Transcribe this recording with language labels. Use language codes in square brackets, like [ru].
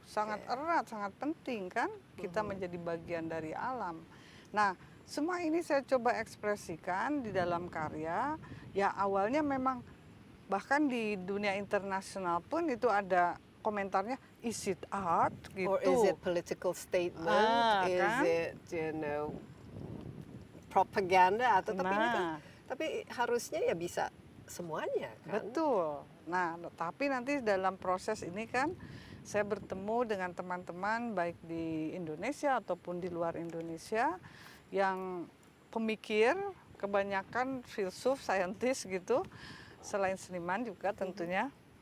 [id] Sangat erat, sangat penting kan, kita menjadi bagian dari alam. Nah, semua ini saya coba ekspresikan di dalam karya. Ya awalnya memang bahkan di dunia internasional pun itu ada komentarnya, [en] is it art [id] gitu. [en] Or is it political statement? Is [id] kan? [en] it propaganda [id] atau tapi ini kan, tapi harusnya ya bisa semuanya kan. Betul. Nah, tapi nanti dalam proses ini kan saya bertemu dengan teman-teman baik di Indonesia ataupun di luar Indonesia yang pemikir, kebanyakan filsuf, saintis gitu, selain seniman juga tentunya.